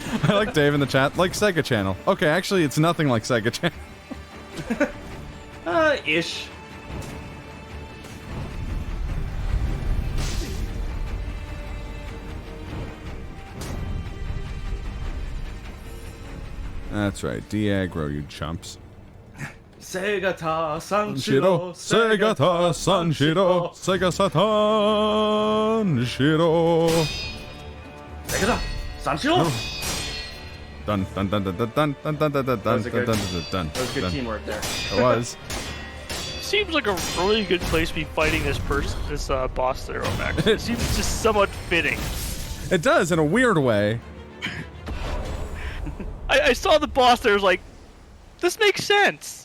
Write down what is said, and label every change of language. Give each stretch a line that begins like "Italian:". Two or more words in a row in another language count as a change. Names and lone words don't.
English: I like Dave in the chat, like Sega Channel. Okay, actually, it's nothing like Sega Channel. Ish. That's right, Diagro, you chumps. Sega ta Sanshiro, Sanshiro, Sega ta Sanshiro, Sega Satan Shiro. Sega ta Sanshiro. Dun dun dun dun dun dun dun dun dun dun That was a dun good- dun dun. That was good teamwork there. It was. Seems like a really good place to be fighting this boss there, Ohmacs. It seems just somewhat fitting. It does in a weird way. I saw the boss there, I was like, this makes sense.